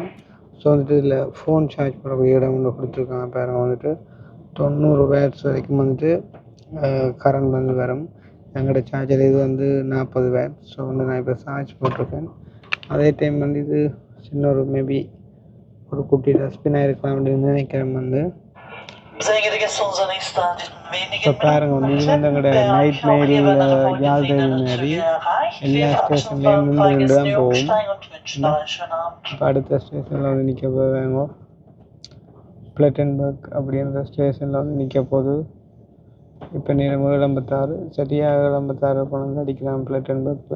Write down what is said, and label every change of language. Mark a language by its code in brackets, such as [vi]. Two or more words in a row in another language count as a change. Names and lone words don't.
[ta] ஸோ வந்துட்டு இதில் [en] phone charge [ta] பண்ணக்கூடிய இடம் ஒன்று கொடுத்துருக்காங்க பாருங்க. வந்துட்டு 90 வாட்ஸ் வரைக்கும் வந்துட்டு கரண்ட் வந்து வரும். எங்களோட சார்ஜர் இது வந்து 40 வாட்ஸ். ஸோ வந்து நான் இப்போ சார்ஜ் போட்டிருக்கேன். அதே டைம் வந்து இது சின்ன ஒரு மேபி ஒரு குட்டி டஸ்ட்பினாக இருக்கலாம் அப்படின்னு நினைக்கிறேன் வந்து. [nl] Zijn jullie soms aan in staan? [ta] ஸோ பாருங்க வந்து இது வந்து எங்களோட [en] night mail [ta] யாழ் ரயில் மாதிரி எல்லா ஸ்டேஷன்லேயும் நின்று தான் போகும். இப்போ அடுத்த ஸ்டேஷனில் வந்து நிற்க போவாங்க. பிளட்டன்பர்க் அப்படின்ற ஸ்டேஷனில் வந்து நிற்க போகுது. இப்போ நேரம் 7:56 சரியாக 7:56 கொண்டு அடிக்கிறான் பிளட்டன்பர்க்கில்.